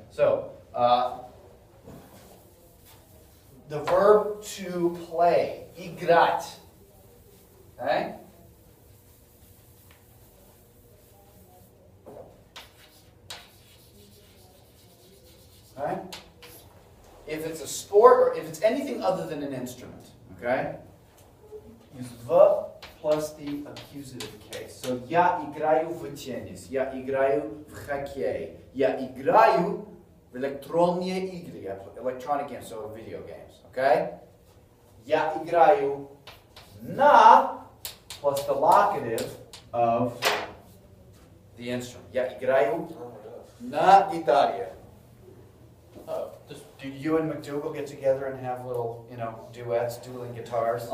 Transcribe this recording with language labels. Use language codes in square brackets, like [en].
[en] So, the verb to play, играть, okay? Okay? If it's a sport or if it's anything other than an instrument, okay? Use v plus the accusative case. [ru] So я играю в теннис, я играю в хоккей, я играю в электронные игры, [en] electronic games, so video games, [ru] okay? Я играю на [en] plus the locative of the instrument. [ru] Я играю [en] Oh my God. [ru] на гитаре. [en] Oh, just Do you and McDougal get together and have little, duets, dueling guitars?